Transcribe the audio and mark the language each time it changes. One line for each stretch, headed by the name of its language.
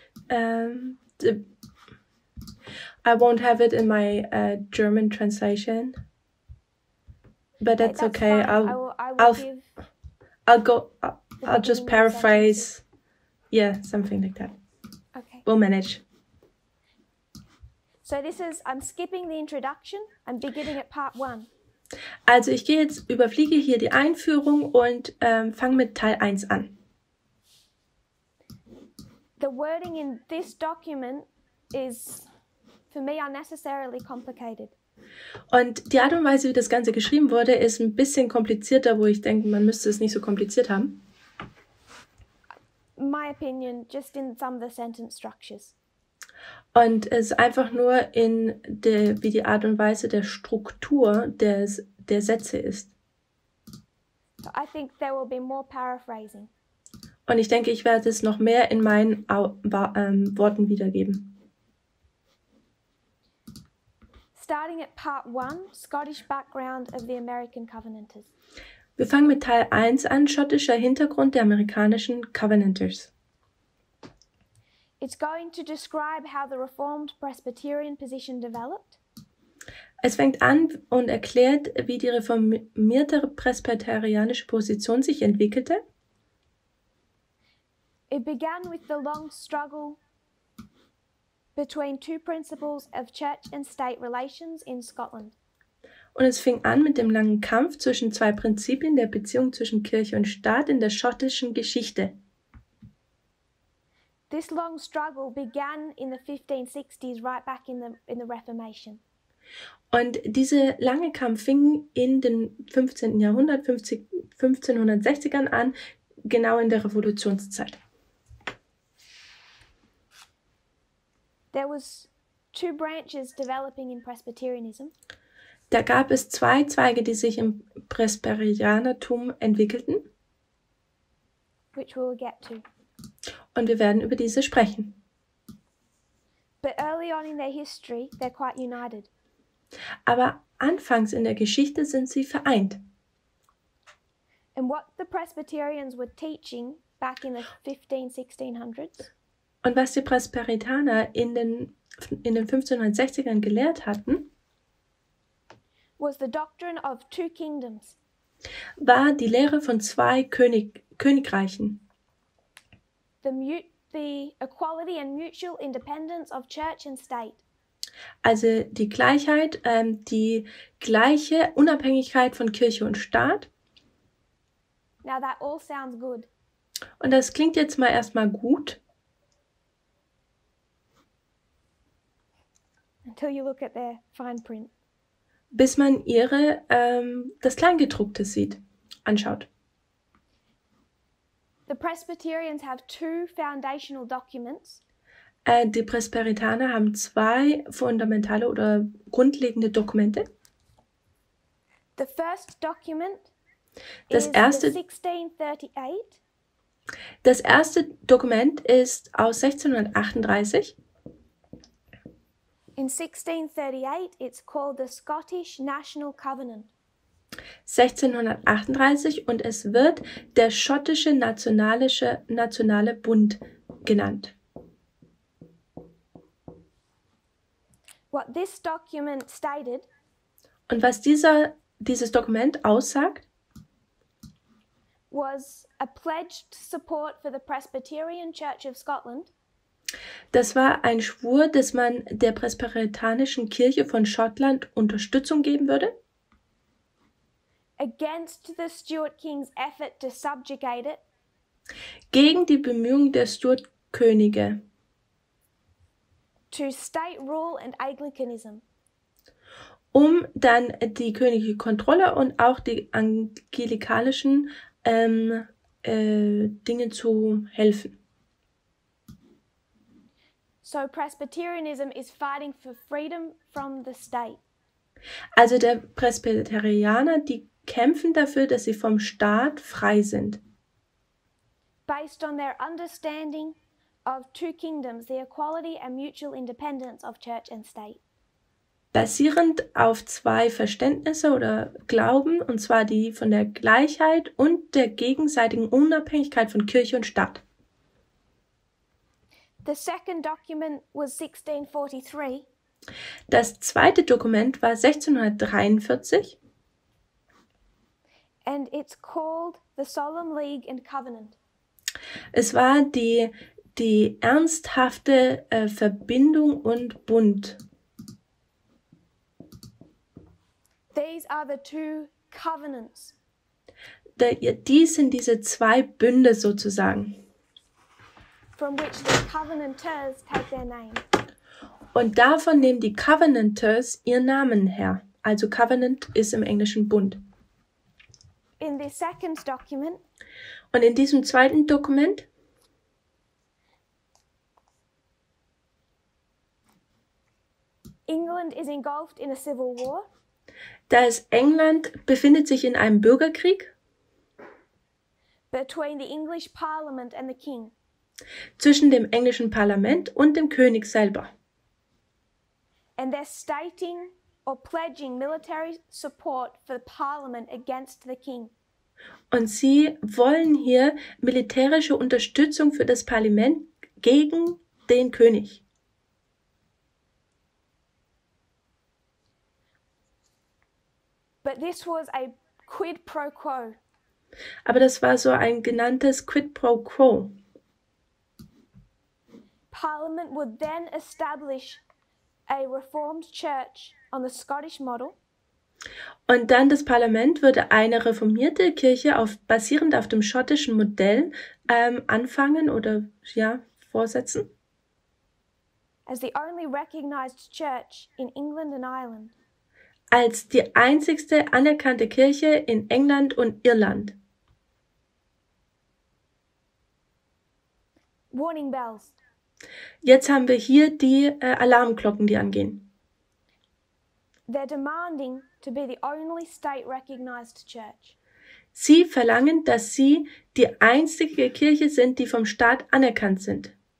English: I won't have it in my German translation, but that's okay. Fine. I'll just paraphrase. Yeah, something like that. Okay. We'll manage. So I'm skipping the introduction. I'm beginning at part 1.
German: Also ich überfliege hier die Einführung und fange mit Teil 1 an.
English: The wording in this document is, for me, unnecessarily complicated.
German: Und die Art und Weise, wie das Ganze geschrieben wurde, ist ein bisschen komplizierter, wo ich denke, man müsste es nicht so kompliziert haben.
English: My opinion, just in some of the sentence structures.
German: Und es ist einfach nur wie die Art und Weise der Struktur der Sätze ist.
English: So I think there will be more paraphrasing.
German: Und ich denke, ich werde es noch mehr in meinen Worten wiedergeben.
English: Starting at part 1, Scottish background of the American Covenanters.
German: Wir fangen mit Teil 1 an, schottischer Hintergrund der amerikanischen Covenanters.
English: It's going to describe how the Reformed Presbyterian position developed.
German: Es fängt an und erklärt, wie die reformierte presbyterianische Position sich entwickelte.
English: It began with the long struggle between two principles of church and state relations in Scotland.
German: Und es fing an mit dem langen Kampf zwischen zwei Prinzipien der Beziehung zwischen Kirche und Staat in der schottischen Geschichte.
English: This long struggle began in the 1560s, right back in the Reformation.
German: Und dieser lange Kampf fing in den 15. Jahrhundert, 1560ern an, genau in der Revolutionszeit.
English: There was two branches developing in Presbyterianism.
German: Da gab es zwei Zweige, die sich im Presbyterianertum entwickelten.
English: Which we'll get to.
German: Und wir werden über diese sprechen.
English: But early on in their history, they're quite united.
German: Aber anfangs in der Geschichte sind sie vereint.
English: And what the Presbyterians were teaching back in the 1600s.
German: Und was die Presbyterianer in den in den 1560ern gelehrt hatten,
English: was the doctrine of two kingdoms.
German: War die Lehre von zwei Königreichen.
English: The equality and mutual independence of church and state.
German: Also die Gleichheit, die gleiche Unabhängigkeit von Kirche und Staat.
English: Now that all sounds good.
German: Und das klingt jetzt mal erstmal gut.
English: Until you look at their fine print.
German: Bis man das Kleingedruckte anschaut.
English: The Presbyterians have two foundational documents.
German: Die Presbyterianer haben zwei fundamentale oder grundlegende Dokumente.
English: The first document
German: Das
English: is
German: erste,
English: the 1638.
German: Das erste Dokument ist aus 1638.
English: In 1638, it's called the Scottish National Covenant.
German: 1638 und es wird der schottische nationale Bund genannt.
English: What this document stated
German: Und was dieses Dokument aussagt,
English: was a pledged support for the Presbyterian Church of Scotland.
German: Das war ein Schwur, dass man der presbyterianischen Kirche von Schottland Unterstützung geben würde.
English: Against the Stuart King's effort to subjugate it.
German: Gegen die Bemühungen der Stuart-Könige.
English: To state rule and Anglicanism.
German: Um dann die königliche Kontrolle und auch die angelikalischen Dinge zu helfen.
English: So Presbyterianism is fighting for freedom from the state.
German: Also der Presbyterianer, die kämpfen dafür, dass sie vom Staat frei sind.
English: Based on their understanding of two kingdoms, the equality and mutual independence of church and state.
German: Basierend auf zwei Verständnisse oder Glauben, und zwar die von der Gleichheit und der gegenseitigen Unabhängigkeit von Kirche und Staat.
English: The second document was 1643.
German: Das zweite Dokument war 1643.
English: And it's called the Solemn League and Covenant.
German: Es war die ernsthafte Verbindung und Bund.
English: These are the two covenants.
German: Dies sind diese zwei Bünde sozusagen.
English: From which the Covenanters take their name.
German: Und davon nehmen die Covenanters ihren Namen her. Also Covenant ist im Englischen Bund.
English: In the second document,
German: und in diesem zweiten Dokument
English: England is engulfed in a civil war.
German: England befindet sich in einem Bürgerkrieg
English: between the English Parliament and the King.
German: Zwischen dem englischen Parlament und dem König selber.
English: And they're stating or pledging military support for the Parliament against the King.
German: Und sie wollen hier militärische Unterstützung für das Parlament gegen den König.
English: But this was a quid pro quo.
German: Aber das war so ein genanntes Quid pro quo.
English: Parliament would then establish a reformed church on the Scottish model.
German: Und dann das Parlament würde eine reformierte Kirche basierend auf dem schottischen Modell anfangen oder vorsetzen.
English: As the only recognized church in England and Ireland.
German: Als die einzigste anerkannte Kirche in England und Irland.
English: Warning bells.
German: Jetzt haben wir hier die Alarmglocken, die angehen.
English: They're demanding to be the only state-recognized church.
German: Sie verlangen, dass sie die einzige Kirche sind, die vom Staat anerkannt sind.